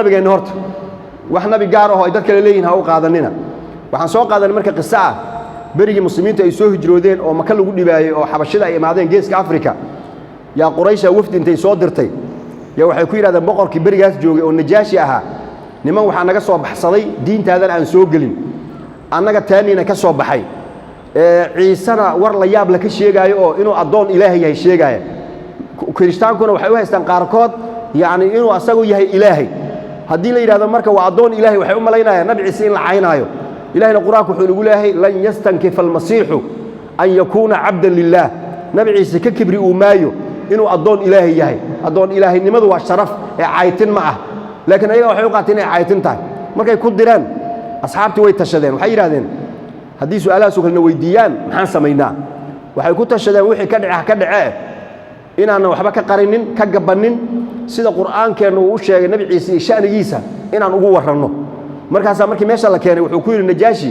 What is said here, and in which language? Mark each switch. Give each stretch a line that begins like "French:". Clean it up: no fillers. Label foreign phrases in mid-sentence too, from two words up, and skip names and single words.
Somali: nabigeena horta wax nabi gaar ah oo ay dad kale leeyihiin ha u qaadanina waxaan soo qaadanay marka qissa ah berigii muslimiinta ay soo hijroodeen oo maka lagu dhibaayay oo xabashida ay imaadeen geeska Afrika yaa Quraysh wafdi intay soo dirtay yaa waxay ku yiraahdeen boqorkii berigaas joogay oo Najaashi ahaa niman waxa naga soo baxsaday diintaadan aan soo gelin annaga taaniina ka soo baxay ciisana war la yaab la ka sheegaayo oo inuu adoon ilaahay yahay sheegaya kiristaankuna waxay u haystaan qaarkood yani inuu asagu yahay ilaahay haddii la yiraahdo marka waa adoon ilaahay waxay u malaynayaan nabi ciise in la caynaayo ilaahayna quraanku wuxuu ugu leeyahay
Arabic: لن يستنكف المسيح أن يكون عبدا لله
Somali: nabi ciise ka kibri uu maayo inuu adoon ilaahay yahay adoon ilaahaynimadu waa sharaf ee caytin ma ah laakiin ayaga waxay u qaateen inay caytin tahay markay ku diraan asxaabtii way tashadeen waxay yiraahdeen haddii su'aalahaas kale weydiiyaan maxaan sameeynaa waxay ku tashadeen wixii ka dhacay inaan waxba ka qarinin ka gabanin sida quraankeenu uu sheegay nabi ciise shaanigiisa inaan ugu waranno markaas markii meesha la keenay wuxuu ku yiri Najaashi